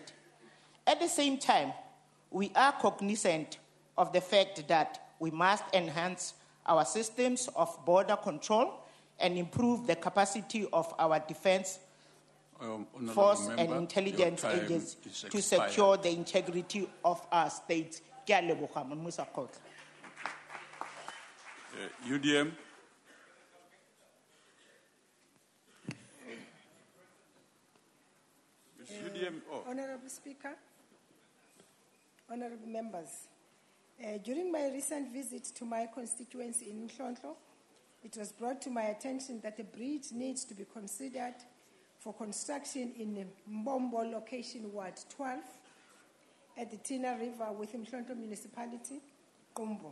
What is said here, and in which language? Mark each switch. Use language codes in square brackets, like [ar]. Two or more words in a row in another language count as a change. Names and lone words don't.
[en] At the same time, we are cognizant of the fact that we must enhance our systems of border control and improve the capacity of our defense Honourable force member, and intelligence your time agents is to expired. secure the integrity of our state. [tn] Ke a leboga, Mmusa Kgotla. [en] UDM. It's UDM. Oh. Honorable Speaker, honorable members, during my recent visit to my constituency in Mhlonhlo, it was brought to my attention that a bridge needs to be considered for construction in Mbombo location, Ward 12, at the Tina River within Mhlonhlo Municipality, Qumbu.